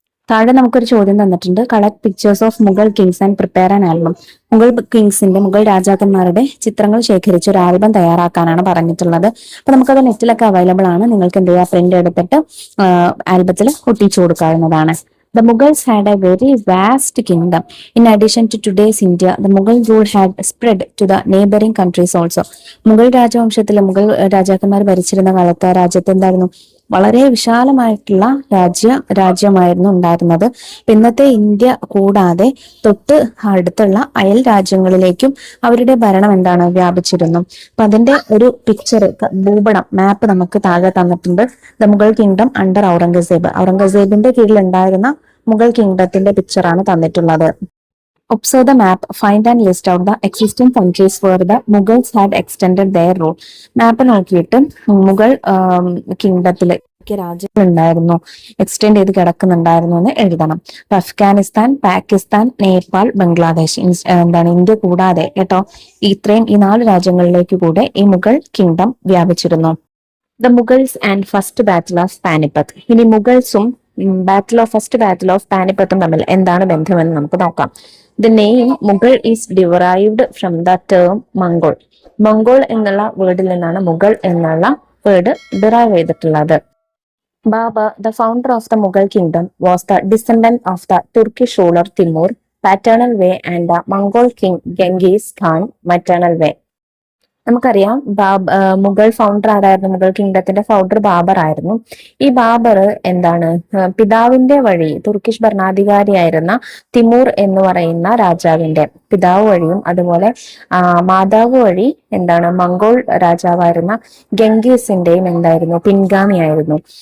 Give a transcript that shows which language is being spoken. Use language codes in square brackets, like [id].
[ml] താഴെ നമുക്കൊരു ചോദ്യം തന്നിട്ടുണ്ട്. [en] Collect pictures of Mughal kings and prepare an album. [ml] Mughal രാജാക്കന്മാരുടെ ചിത്രങ്ങൾ ശേഖരിച്ച് ഒരു ആൽബം തയ്യാറാക്കാനാണ് പറഞ്ഞിട്ടുള്ളത്. അപ്പൊ നമുക്കത് നെറ്റിലൊക്കെ അവൈലബിൾ ആണ്. നിങ്ങൾക്ക് എന്ത് ചെയ്യുക, പ്രിന്റ് എടുത്തിട്ട് ആൽബത്തിൽ ഒട്ടിച്ചു കൊടുക്കാവുന്നതാണ്. [en] The Mughals had a very vast kingdom. In addition to today's India, the Mughal rule had spread to the neighboring countries also. [ml] Mughal രാജവംശത്തിലെ മുഗൾ രാജാക്കന്മാർ ഭരിച്ചിരുന്ന കാലത്ത് രാജ്യത്ത് വളരെ വിശാലമായിട്ടുള്ള രാജ്യമായിരുന്നു ഉണ്ടായിരുന്നത്. ഇന്നത്തെ ഇന്ത്യ കൂടാതെ തൊട്ട് അടുത്തുള്ള അയൽ രാജ്യങ്ങളിലേക്കും അവരുടെ ഭരണം വ്യാപിച്ചിരുന്നു. അപ്പൊ അതിന്റെ ഒരു പിക്ചർ, ഭൂപടം, മാപ്പ് നമുക്ക് താഴെ തന്നിട്ടുണ്ട്. [en] The Mughal kingdom under Aurangzeb. [ml] ഔറംഗസേബിന്റെ കീഴിൽ ഉണ്ടായിരുന്ന മുഗൾ കിങ്ഡത്തിന്റെ പിക്ചറാണ് തന്നിട്ടുള്ളത്. [en] Observe the map, find and list out the existing countries where the Mughals had extended their rule. [ml] മാപ്പ് നോക്കിയിട്ട് മുഗൾ കിങ്ഡത്തില് രാജ്യങ്ങൾ ഉണ്ടായിരുന്നു, എക്സ്റ്റെൻഡ് ചെയ്ത് കിടക്കുന്നുണ്ടായിരുന്നു എന്ന് എഴുതണം. അഫ്ഗാനിസ്ഥാൻ, പാകിസ്ഥാൻ, നേപ്പാൾ, ബംഗ്ലാദേശ്, ഇന്ത്യ കൂടാതെ കേട്ടോ, ഇത്രയും ഈ 4 രാജ്യങ്ങളിലേക്ക് കൂടെ ഈ Mughal kingdom വ്യാപിച്ചിരുന്നു. [en] The Mughals and first battle of Panipat. [ml] ഇനി മുഗൾസും ഫസ്റ്റ് ബാറ്റിൽ ഓഫ് പാനിപ്പത്തും തമ്മിൽ എന്താണ് ബന്ധമെന്ന് നമുക്ക് നോക്കാം. [en] The name Mughal is derived from the term Mongol. [ml] Mongol എന്നുള്ള വേർഡിൽ നിന്നാണ് മുഗൾ എന്നുള്ള വേർഡ് ഡിറൈവ് ചെയ്തിട്ടുള്ളത്. [en] Babur, the founder of the Mughal kingdom, was the descendant of the Turkish ruler Timur, paternal way, and the Mongol king Genghis Khan, maternal way. [ml] നമുക്കറിയാം Mughal founder ആരായിരുന്നു? Mughal കിങ്ഡത്തിന്റെ founder Babur ആയിരുന്നു. ഈ ബാബർ എന്താണ്, പിതാവിന്റെ വഴി തുർക്കിഷ് ഭരണാധികാരിയായിരുന്ന തിമൂർ എന്ന് പറയുന്ന രാജാവിന്റെ പിതാവ് വഴിയും അതുപോലെ മാതാവ് വഴി എന്താണ് മംഗോൾ രാജാവായിരുന്ന ഗംഗീസിന്റെയും എന്തായിരുന്നു പിൻഗാമിയായിരുന്നു.